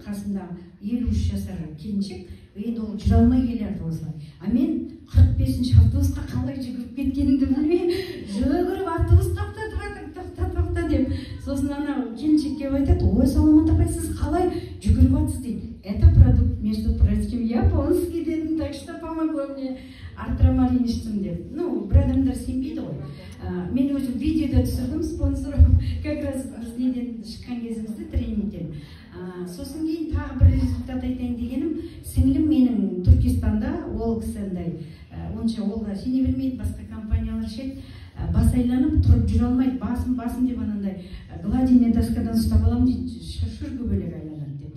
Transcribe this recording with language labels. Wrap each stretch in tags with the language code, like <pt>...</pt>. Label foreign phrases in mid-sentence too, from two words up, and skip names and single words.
<kk>Қасында 53 жасар келіншек, енді ол жүре алмай келерді осылай. Мен 45-ші автобусқа қалай жүгіріп кеткенімді білмей, жүгіріп автобус тоқта деп. Сосын келіншек келіп айтады: "Ой, Саламат апай, сіз қалай жүгіріп жатсыз?" дейді.</kk> <ru>"Это продукт, между прочим, японский" дедім, так что помогло мне.</ru> <kk>Артромарин іштім деп. Бір адамдар сенбейді ғой. Мен өзім видеода түсірдім спонсорым,</kk> <ru>как раз</ru> <kk>біз неден шыққан кезімізді тренингтен. Сосын кейін тағы бір результат айтайын дегенім, сіңілім менің Түркистанда, ол кісі онша олға сене бермейді, басқа компаниялар ішеді, бас айланып тұрып жүре алмайды, басым деп анандай гладильный доскадан ұстап аламын дейді, шүргі бөлек айланады деп.</kk>